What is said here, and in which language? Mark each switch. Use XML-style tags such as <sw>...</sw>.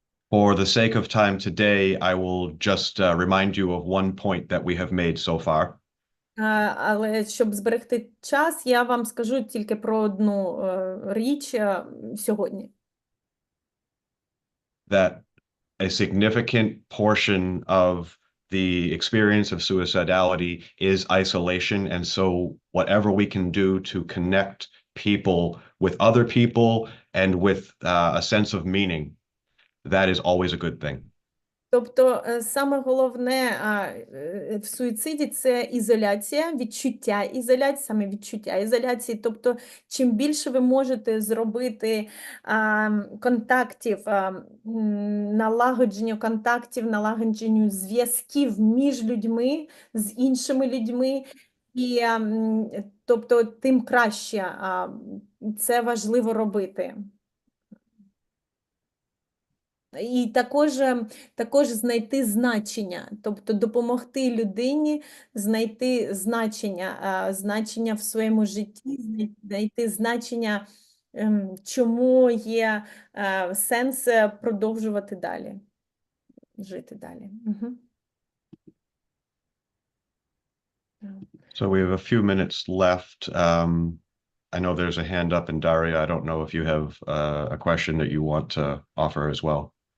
<en>For the sake of time today, I will just remind you of one point that we have made so far.</en> <uk>Але щоб зберегти час, я вам скажу тільки про одну річ сьогодні. That a significant portion of the experience of suicidality is isolation, and so whatever we can do to connect people with other people and with a sense of meaning, that is always a good thing. Тобто саме головне в суїциді – це ізоляція, відчуття ізоляції, саме відчуття ізоляції. Тобто чим більше ви можете зробити контактів, налагодженню контактів, налагодженню зв'язків між людьми, з іншими людьми, і тобто тим краще це важливо робити. І також знайти значення, тобто допомогти людині знайти значення в своєму житті, знайти значення, чому є сенс продовжувати далі, жити далі. Угу.</uk> <en>So we have a few minutes left. I know there's a hand up, and Daria, I don't know if you have a question that you want to offer as well.</en>